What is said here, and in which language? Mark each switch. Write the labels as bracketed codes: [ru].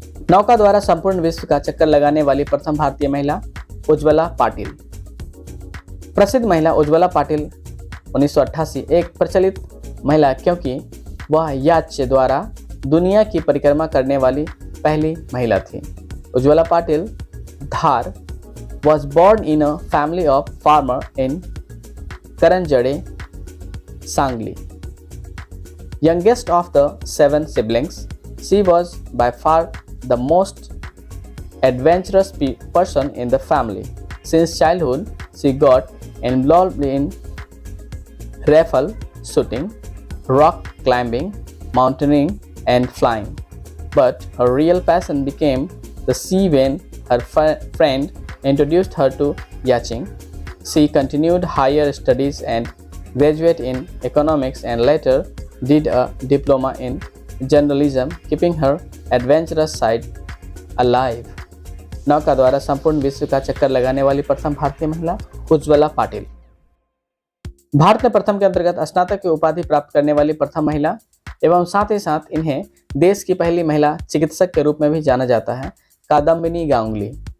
[hi] नौका द्वारा संपूर्ण विश्व का चक्कर लगाने वाली प्रथम भारतीय महिला उज्ज्वला पाटिल। प्रसिद्ध महिला उज्ज्वला पाटिल 1988 एक प्रचलित महिला, क्योंकि वह याच द्वारा दुनिया की परिक्रमा करने वाली पहली महिला थी। [en] Ujjwala Patil Dhar was born in a family of farmer in Karanjade, Sangli. Youngest of the 7 siblings, she was by far the most adventurous person in the family. Since childhood, she got involved in rifle shooting, rock climbing, mountaineering, and flying. But her real passion became the sea when her friend introduced her to yachting. She continued higher studies and graduated in economics and later did a diploma in journalism, keeping her adventurous side alive. [hi] नौका द्वारा संपूर्ण विश्व का चक्कर लगाने वाली प्रथम भारतीय महिला उज्ज्वला पाटिल। भारत में प्रथम के अंतर्गत स्नातक की उपाधि प्राप्त करने वाली प्रथम महिला एवं साथ ही साथ इन्हें देश की पहली महिला चिकित्सक के रूप में भी जाना जाता है, कादम्बिनी गांगुली।